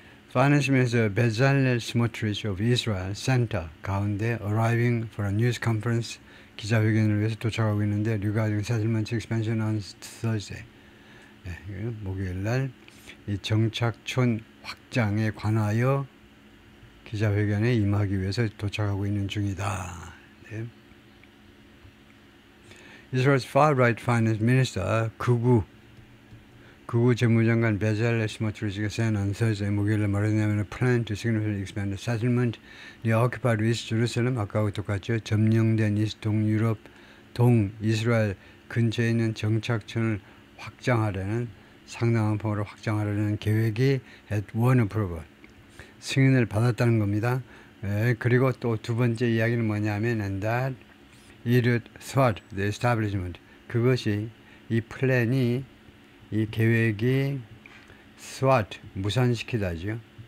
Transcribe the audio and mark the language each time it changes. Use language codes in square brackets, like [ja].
[en] Finance Minister Bezalel Smotrich of Israel Center 가운데 arriving for a news conference, [ko] 기자회견을 위해서 도착하고 있는데, [en] regarding settlement expansion on Thursday, [ko] 목요일 날 이 정착촌 확장에 관하여 기자회견에 임하기 위해서 도착하고 있는 중이다. 네. [en] Israel's far-right finance minister, [ko] 극우 재무장관 베잘렐 스모트리치가 [en] said on Thursday, [ko] 목요일에 말했냐면, [en] plan to significantly expand the settlement near occupied East Jerusalem, [ko] 아까하고 똑같죠. 점령된 동유럽, 동이스라엘 근처에 있는 정착촌을 확장하려는, 상당한 폭으로 확장하려는 계획이 [en] had won approval, [ko] 승인을 받았다는 겁니다. 그리고 또 두 번째 이야기는 뭐냐면, [en] and that it would thwart the establishment, [ko] 그것이, 이 플랜이, 이 계획이 thwart, 무산시키다죠.